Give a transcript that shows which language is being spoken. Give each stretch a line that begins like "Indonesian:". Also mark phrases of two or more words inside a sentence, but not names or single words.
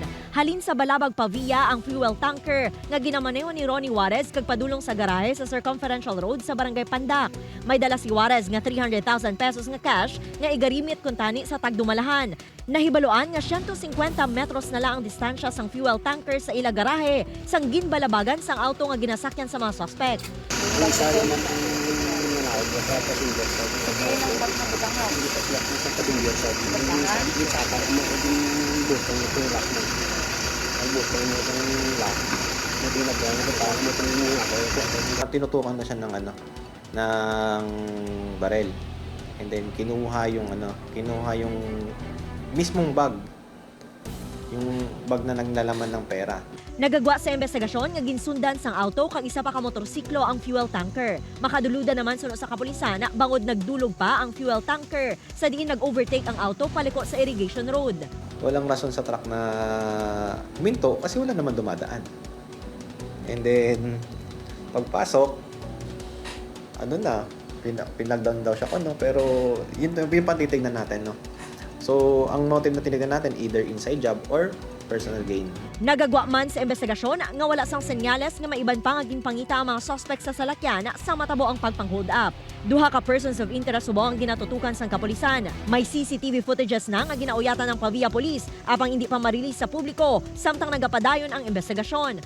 Hiligaynon: Halin sa Balabag, Pavia ang fuel tanker nga ginamaneho ni Ronnie Juarez kag padulong sa garahe sa Circumferential Road sa Barangay Pandak. May dala si Juarez nga 300,000 pesos nga cash nga igarimit kuntani sa tagdumalahan. Nahibaluan nga 150 metros na lang ang distansya sang fuel tanker sa ila garahe sang ginbalabagan sang auto nga ginasakyan sa mga suspect.
Filipino: Tinutukan na siya ng ng barel. And then kinuha yung mismong bag. Yung bag na naglalaman ng pera.
Hiligaynon: Nagagwa sa investigasyon nga ginsundan sang auto kag isa pa ka motorsiklo ang fuel tanker. Makaduluda naman suno sa kapulisan na bangod nagdulog pa ang fuel tanker sa diin nag-overtake ang auto paliko sa Irrigation Road.
Filipino: Walang rason sa truck na huminto kasi wala naman dumadaan. And then pagpasok, pinagdown daw siya pero yun yung patitignan natin, no. So, ang motive na tinignan natin,
English: either inside job or personal gain.
Hiligaynon: Nagagwa man sa investigasyon nga wala sang senyales nga maiban pa nga ginpangita ang mga suspect sa salakyan sa matabo ang pagpang-hold up. Duha ka
English: persons of interest
Hiligaynon: subo ang ginatutukan sang kapulisan. May
English: CCTV footages
Hiligaynon: na nga ginauyatan ng Pavia Police apang hindi pa marilis sa publiko samtang nagapadayon ang investigasyon.